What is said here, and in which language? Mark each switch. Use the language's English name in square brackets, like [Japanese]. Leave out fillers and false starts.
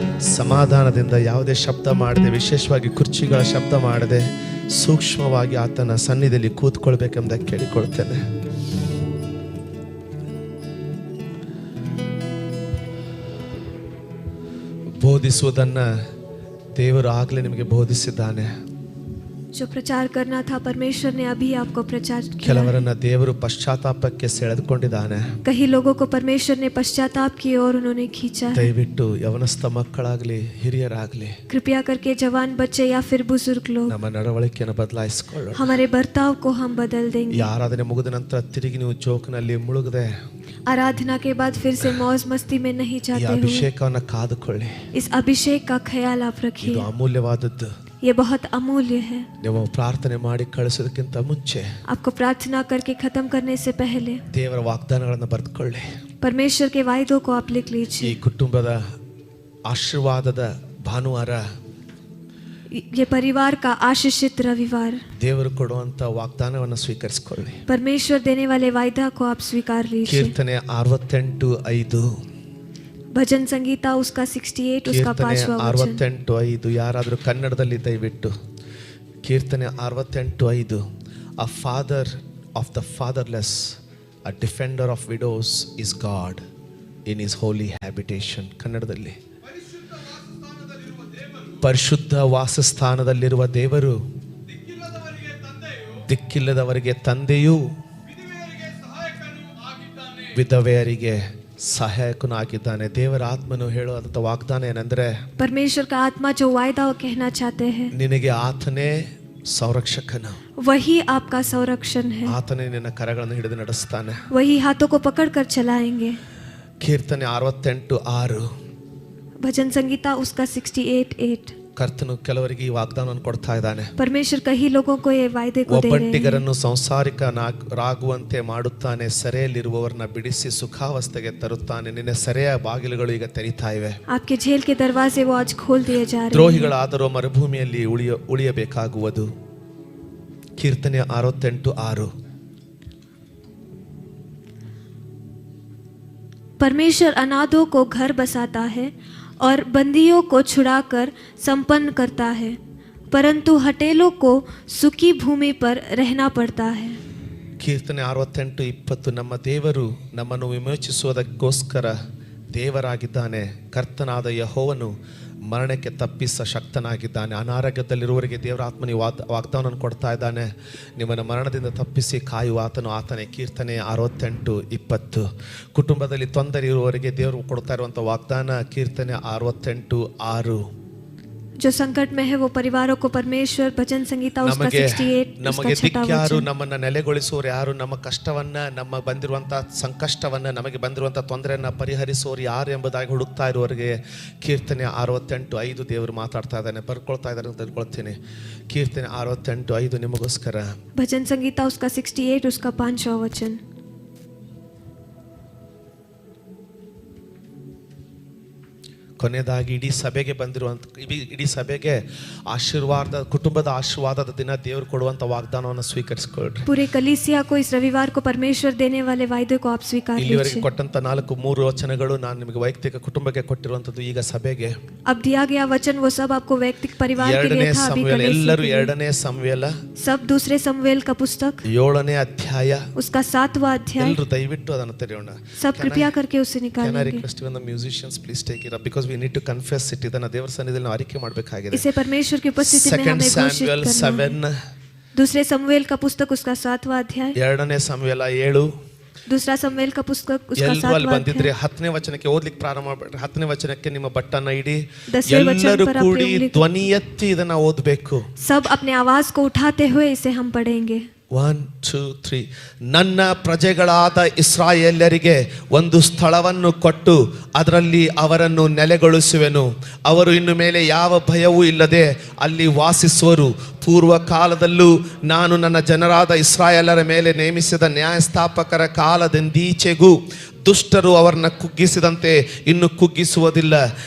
[Kannada] ಸಮಾಧಾನದಿಂದ ಯಾವುದೇ ಶಬ್ದ ಮಾಡದೆ, ವಿಶೇಷವಾಗಿ ಕುರ್ಚಿಗಳ ಶಬ್ದ ಮಾಡದೆ ಸೂಕ್ಷ್ಮವಾಗಿ ಆತನ ಸನ್ನಿಧಿಯಲ್ಲಿ ಕೂತ್ಕೊಳ್ಬೇಕೆಂಬ ಕೇಳಿಕೊಳ್ತೇನೆ. ಬೋಧಿಸುವುದನ್ನ ದೇವರು ಆಗಲೇ ನಿಮಗೆ ಬೋಧಿಸಿದ್ದಾನೆ. [Hindi] जो प्रचार करना था परमेश्वर ने अभी आपको प्रचार किया। [Kannada] ಕೆಲವರನ್ನ ದೇವರು ಪಶ್ಚಾತ್ತಾಪಕ್ಕೆ ಸೆಳೆದುಕೊಂಡಿದ್ದಾನೆ. [Hindi] कई लोगों को परमेश्वर ने पश्चाताप की ओर उन्होंने खींचा है। [Kannada] ದಯವಿಟ್ಟು ಯವನಸ್ಥ ಮಕ್ಕಳಾಗ್ಲಿ ಹಿರಿಯರಾಗ್ಲಿ [Hindi] कृपया करके जवान बच्चे या फिर बुजुर्ग लोग [Kannada] ನಮ್ಮ ನಡವಳಿಕೆಯನ್ನು ಬದಲಾಯಿಸಿಕೊಳ್ಳೋಣ. [Hindi] हमारे बर्ताव को हम बदल देंगे। [Kannada] ಈ ಆರಾಧನೆ ಮುಗಿದ ನಂತರ ತಿರುಗಿ ನೀವು ಜೋಕ್ನಲ್ಲಿ ಮುಳುಗದೆ [Hindi] आराधना के बाद फिर से मौज मस्ती में नहीं [Kannada] ಈ [Hindi] जाते हुए [Kannada] ಅಭಿಷೇಕವನ್ನು ಕಾದುಕೊಳ್ಳಿ. [Hindi] इस अभिषेक का ख्याल आप [Kannada] ಇದು [Hindi] रखिए। [Kannada] ಅಮೂಲ್ಯವಾದದ್ದು. [Hindi] ये बहुत अमूल्य है। [Kannada] ನೀವು ಪ್ರಾರ್ಥನೆ ಮಾಡಿ ಕಳಿಸೋದಕ್ಕಿಂತ ಮುಂಚೆ [Hindi] आपको प्रार्थना करके खत्म करने से पहले [Kannada] ದೇವರ ವಾಗ್ದಾನಗಳನ್ನು ಬರೆದುಕೊಳ್ಳಿ. [Hindi] परमेश्वर के वायदों को आप लिख [Kannada] ಈ [Hindi] लीजिए। [Kannada] ಕುಟುಂಬದ ಆಶೀರ್ವಾದದ ಭಾನುವಾರ, [Hindi] ये परिवार का आशीषित रविवार, [Kannada] ದೇವರು ಕೊಡುವಂತ ವಾಗ್ದಾನವನ್ನು ಸ್ವೀಕರಿಸಿಕೊಳ್ಳಿ. [Hindi] परमेश्वर देने वाले वायदा को आप स्वीकार लीजिए। [Kannada] ಕೀರ್ತನೆ 68:5, [Hindi] भजन संगीता उसका 68 उसका [Kannada] ಕೀರ್ತನೆ [Hindi] 5वां वचन। 68:5. [Kannada] ಯಾರಾದರೂ ಕನ್ನಡದಲ್ಲಿ ದಯವಿಟ್ಟು ಕೀರ್ತನೆ 68:5. [English] A father of the fatherless, a defender of widows is God in his holy habitation. [Kannada] ಕನ್ನಡದಲ್ಲಿ ಪರಿಶುದ್ಧ ವಾಸಸ್ಥಾನದಲ್ಲಿರುವ ದೇವರು ದಿಕ್ಕಿಲ್ಲದವರಿಗೆ ತಂದೆಯೂ ವಿಧವೆಯರಿಗೆ ಸಹಾಯಕನು ಆಗಿದ್ದಾನೆ. ದೇವರ ಆತ್ಮನು ಹೇಳುವಂತ ವಾಗ್ದಾನ ಏನಂದ್ರೆ, [Hindi] परमेश्वर का आत्मा जो वायदा कहना चाहते हैं, [Kannada] ನಿನಗೆ ಆತನೇ ಸಂರಕ್ಷಕನು, [Hindi] वही आपका संरक्षण है, [Kannada] ಆತನೇ ನಿನ್ನ ಕರಗಳನ್ನು ಹಿಡಿದು ನಡೆಸ್ತಾನೆ. [Hindi] वही हाथों को पकड़ कर चलाएंगे. [Kannada] ಕೀರ್ತನೆ 68:6. [Hindi] भजन संगीता उसका 68:8. [Kannada] ಕರ್ತನು ಕೆಲವರಿಗೆ ಈ ವಾಗ್ದಾನವನ್ನು ಕೊಡ್ತಾ ಇದ್ದಾನೆ. [Hindi] परमेश्वर कई लोगों को ये वायदे को दे रहे हैं. [Kannada] ಒಬ್ಬಂಟಿಗರನ್ನು ಸಂಸಾರಿಕರಾಗುವಂತೆ ಮಾಡುತ್ತಾನೆ, ಸೆರೆಯಲ್ಲಿರುವವರನ್ನ ಬಿಡಿಸಿ ಸುಖಾವಸ್ಥೆಗೆ ತರುತ್ತಾನೆ. ನಿನ್ನ ಸೆರೆಯ ಬಾಗಿಲುಗಳು ಈಗ ತೆರೀತಾ ಇವೆ. [Hindi] आपके जेल के दरवाजे वो आज खोल दिए जा रहे हैं. [Kannada] ದ್ರೋಹಿಗಳಾದರೂ ಮರುಭೂಮಿಯಲ್ಲಿ ಉಳಿಯಬೇಕಾಗುವುದು. ಕೀರ್ತನೆ 68:6. [Hindi] परमेश्वर अनाथों को घर बसाता है और बंदियों को छुड़ाकर संपन्न करता है, परंतु हठेलों को सूखी भूमि पर रहना पड़ता है. [Kannada] ಕೀರ್ತನೆ 68:20. ನಮ್ಮ ದೇವರು ನಮ್ಮನ್ನು ವಿಮೋಚಿಸುವುದಕ್ಕೋಸ್ಕರ ದೇವರಾಗಿದ್ದಾನೆ. ಕರ್ತನಾದ ಯೆಹೋವನು ಮರಣಕ್ಕೆ ತಪ್ಪಿಸ ಶಕ್ತನಾಗಿದ್ದಾನೆ. ಅನಾರೋಗ್ಯದಲ್ಲಿರುವವರಿಗೆ ದೇವರ ಆತ್ಮನಿ ವಾಗ್ದಾನವನ್ನು ಕೊಡ್ತಾ ಇದ್ದಾನೆ. ನಿಮ್ಮನ್ನು ಮರಣದಿಂದ ತಪ್ಪಿಸಿ ಕಾಯುವ ಆತನೇ. ಕೀರ್ತನೆ 68:20. ಕುಟುಂಬದಲ್ಲಿ ತೊಂದರೆ ಇರುವವರಿಗೆ ದೇವರು ಕೊಡ್ತಾ ಇರುವಂಥ ವಾಗ್ದಾನ ಕೀರ್ತನೆ 68:6. [Hindi] जो संकट में है वो परिवारों को परमेश्वर, भजन संगीता उसका 68 [Kannada] ನಮಗೆ ದಿಕ್ಕ್ಯಾರು, ನಮ್ಮನ್ನ ನೆಲೆಗೊಳಿಸುವವರು ಯಾರು, ನಮ್ಮ ಕಷ್ಟವನ್ನ, ನಮ್ಮ ಬಂದಿರುವಂತ ಸಂಕಷ್ಟವನ್ನ, ನಮಗೆ ಬಂದಿರುವಂತ ತೊಂದರೆಯನ್ನ ಪರಿಹರಿಸುವವರು ಯಾರು ಎಂಬುದಾಗಿ ಹುಡುಕ್ತಾ ಇರುವವರಿಗೆ ಕೀರ್ತನೆ 68:5 ದೇವರು ಮಾತಾಡ್ತಾ ಇದ್ದಾನೆ. ಬರ್ಕೊಳ್ತಾ ಇದ್ದಾರೆ ಅಂತ ತಿಳ್ಕೊಳ್ತೀನಿ. ಕೀರ್ತನೆ 68:5 ನಿಮಗೋಸ್ಕರ. [Hindi] भजन संगीता उसका 68 उसका 5वां वचन. [Kannada] ಕೊನೆಯದಾಗಿ ಇಡೀ ಸಭೆಗೆ ಬಂದಿರುವಂತ ಇಡೀ ಸಭೆಗೆ ಆಶೀರ್ವಾದ, ಕುಟುಂಬದ ಆಶೀರ್ವಾದದ ದಿನ ದೇವರು ಕೊಡುವಂತ ವಾಗ್ದಾನವನ್ನು ಸ್ವೀಕರಿಸಿಕೊಳ್ಳ್ರಿ. [Hindi] पूरे कलीसिया को इस रविवार को परमेश्वर देने वाले वायदे को आप स्वीकार [Kannada] ಇಲ್ಲಿವರೆಗೆ [Hindi] कीजिए. [Kannada] ಕೊಟ್ಟಂತ 3 ವಚನಗಳು ನಾನು ನಿಮಗೆ ವೈಯಕ್ತಿಕ ಕುಟುಂಬಕ್ಕೆ ಕೊಟ್ಟಿರುವಂತದ್ದು. ಈಗ ಸಭೆಗೆ [Hindi] अब दिया गया वचन वो सब आपको वैयक्तिक परिवार के लिए था. अभी [Kannada] ಎಲ್ಲರೂ 2ನೇ ಸಮುವೇಲ, [Hindi] सब दूसरे समूएल का पुस्तक [Kannada] 7ನೇ ಅಧ್ಯಾಯ, [Hindi] उसका 7वां अध्याय. [Kannada] ಎಲ್ಲರೂ ದಯವಿಟ್ಟು ಅದನ್ನು ತೆರೆಯೋಣ. [Hindi] सब कृपया करके उसे [English] Can I [Hindi] निकालेंगे. [English] request even the musicians please take it up because we need to confess it. [Kannada] ಇದನ್ನ ದೇವರ ಸನ್ನಿಧಿಯಲ್ಲಿ ನಾವು ಅರಿಕೆ ಮಾಡಬೇಕಾಗಿದೆ. [Hindi] इसे परमेश्वर की उपस्थिति में [English] Second [Hindi] हमें घोषित [English] Samuel [Hindi] करना 7, है. दूसरे समूएल का पुस्तक उसका 7वां अध्याय. [Kannada] 2ನೇ ಸಮುವೇಲ 7. [Hindi] दूसरा समूएल का पुस्तक उसका [Kannada] ಎಲ್ಲರೂ [Hindi] 7वां [Kannada] ಬಂದಿದ್ರೆ [Hindi] अध्याय. [Kannada] 10ನೇ ವಚನಕ್ಕೆ ಓದ್ಲಿಕ್ಕೆ ಪ್ರಾರಂಭ ಮಾಡ್ಬೇಡ್ರಿ. 10ನೇ ವಚನಕ್ಕೆ ನಿಮ್ಮ ಬಟ್ಟನ್ನ ಇಡಿ. [Hindi] 10वें वचन [Kannada] ಎಲ್ಲರೂ [Hindi] पर अपनी [Kannada] ಕೂಡಿ [Hindi] उंगली- [Kannada] ಧ್ವನಿ ಎತ್ತಿ ಇದನ್ನ ಓದಬೇಕು. [Hindi] सब अपने आवाज को उठाते हुए इसे हम पढ़ेंगे. 1 2 3. [Kannada] ನನ್ನ ಪ್ರಜೆಗಳಾದ ಇಸ್ರಾಯೇಲ್ಯರಿಗೆ ಒಂದು ಸ್ಥಳವನ್ನು ಕೊಟ್ಟು ಅದರಲ್ಲಿ ಅವರನ್ನು ನೆಲೆಗೊಳಿಸುವೆನು. ಅವರು ಇನ್ನು ಮೇಲೆ ಯಾವ ಭಯವೂ ಇಲ್ಲದೆ ಅಲ್ಲಿ ವಾಸಿಸುವರು. ಪೂರ್ವ ಕಾಲದಲ್ಲೂ ನಾನು ನನ್ನ ಜನರಾದ ಇಸ್ರಾಯೇಲರ ಮೇಲೆ ನೇಮಿಸಿದ ನ್ಯಾಯಸ್ಥಾಪಕರ ಕಾಲದಿಂದೀಚೆಗೂ ದುಷ್ಟರು ಅವರನ್ನ ಕುಗ್ಗಿಸಿದಂತೆ ಇನ್ನು ಕುಗ್ಗಿಸುವುದಿಲ್ಲ.